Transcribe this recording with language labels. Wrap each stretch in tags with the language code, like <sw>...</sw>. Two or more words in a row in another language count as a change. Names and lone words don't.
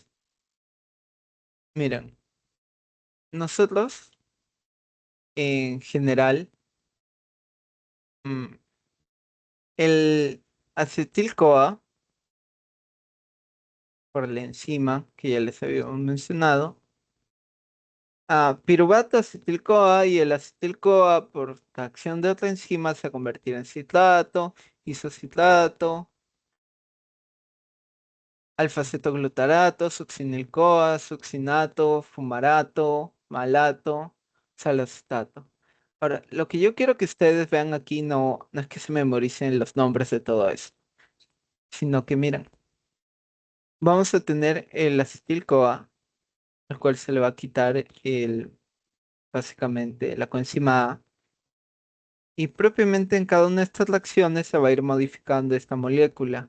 <es>Miren, nosotros en general, mm, el acetil-CoA, por la enzima que ya les habíamos mencionado, piruvato acetil-CoA y el acetil-CoA por la acción de otra enzima se convertirá en citrato, isocitrato, alfa-cetoglutarato, succinil-CoA, succinato, fumarato, malato, salacetato. Ahora, lo que yo quiero que ustedes vean aquí no es que se memoricen los nombres de todo eso, sino que miren, vamos a tener el acetil-CoA, al cual se le va a quitar básicamente la coenzima A, y propiamente en cada una de estas reacciones se va a ir modificando esta molécula.</es>